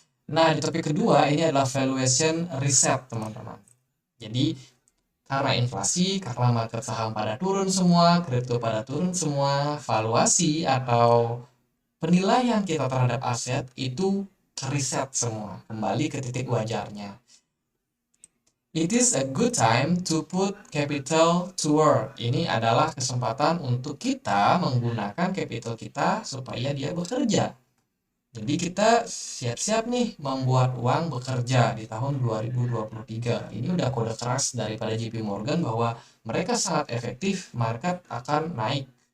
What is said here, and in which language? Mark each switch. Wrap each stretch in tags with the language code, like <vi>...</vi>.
<id>Nah, di topik kedua ini adalah</id> <en>valuation reset,</en> <id>teman-teman. Jadi karena inflasi, karena market saham pada turun semua, kripto pada turun semua, valuasi atau penilaian kita terhadap aset itu reset semua, kembali ke titik wajarnya.</id> <en>It is a good time to put capital to work.</en> <id>Ini adalah kesempatan untuk kita menggunakan capital kita supaya dia bekerja. Jadi kita siap-siap nih membuat uang bekerja di tahun 2023. Ini udah kode keras daripada JP Morgan bahwa mereka sangat efektif, market akan naik.</id>